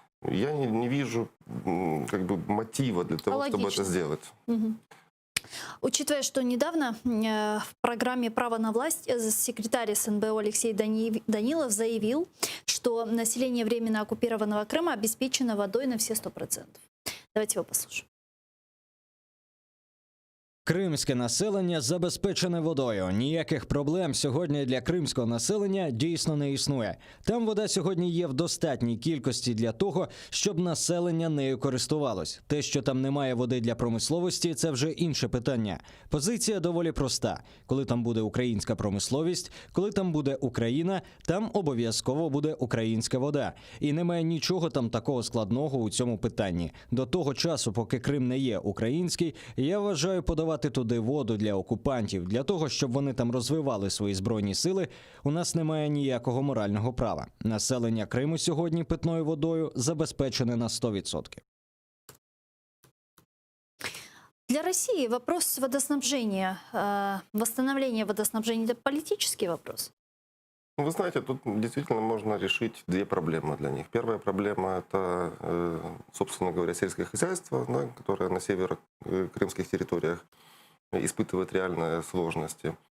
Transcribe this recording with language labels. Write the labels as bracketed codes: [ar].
[ru] Я не вижу мотива для того, чтобы это сделать. Угу. Учитывая, что недавно в программе «Право на власть» секретарь СНБО Алексей Данилов заявил, что население временно оккупированного Крыма обеспечено водой на все 100%. Давайте его послушаем. [uk] Кримське населення забезпечене водою. Ніяких проблем сьогодні для кримського населення дійсно не існує. Там вода сьогодні є в достатній кількості для того, щоб населення нею користувалось. Те, що там немає води для промисловості, це вже інше питання. Позиція доволі проста. Коли там буде українська промисловість, коли там буде Україна, там обов'язково буде українська вода. І немає нічого там такого складного у цьому питанні. До того часу, поки Крим не є український, я вважаю подавати туди воду для окупантів, для того, щоб вони там розвивали свої збройні сили, у нас немає ніякого морального права. Населення Криму сьогодні питною водою забезпечене на 100%. [ru] Для России вопрос водоснабжения, восстановления водоснабжения – это политический вопрос. Вы знаете, тут действительно можно решить 2 проблемы для них. Первая проблема – это, собственно говоря, сельское хозяйство, да, которое на северо-крымских территориях испытывает реальные сложности.